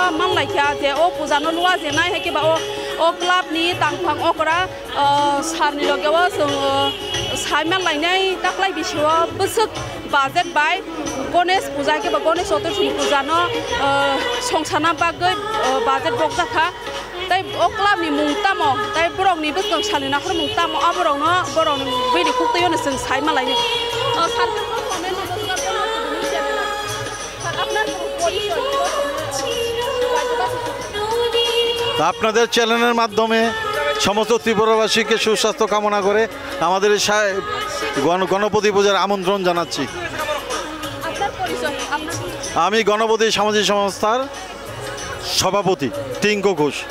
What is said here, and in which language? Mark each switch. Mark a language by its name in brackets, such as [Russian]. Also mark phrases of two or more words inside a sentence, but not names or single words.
[Kok Borok] मानलायखा जे अ पूजानो लुवा जेनाय हायकेबा अ क्लाबनि तांफां अकरा सारनि लगेव जों साय मानलायनाय दाख्लाय बिसेवा बोसोक बाजेट बाय गणेश पूजा केबा गणेश चतुर्थी पूजानो संसाना बागै बाजेट बक जाखा तै अ क्लाबनि मुंताम तै बरंनि बोसों सानि नाखर मुंताम अ बरंनि बेनि खुक्तयनो जों साय मानलायनो सारफोरखौ कमेन्ट [Bangla] আপনাদের চ্যানেলের মাধ্যমে সমস্ত ত্রিপুরাবাসীকে সুস্বাস্থ্য কামনা করে আমাদের এই গণপতি পূজার আমন্ত্রণ জানাচ্ছি। আমি গণপতি সামাজিক সংস্থার সভাপতি টিঙ্কু ঘোষ।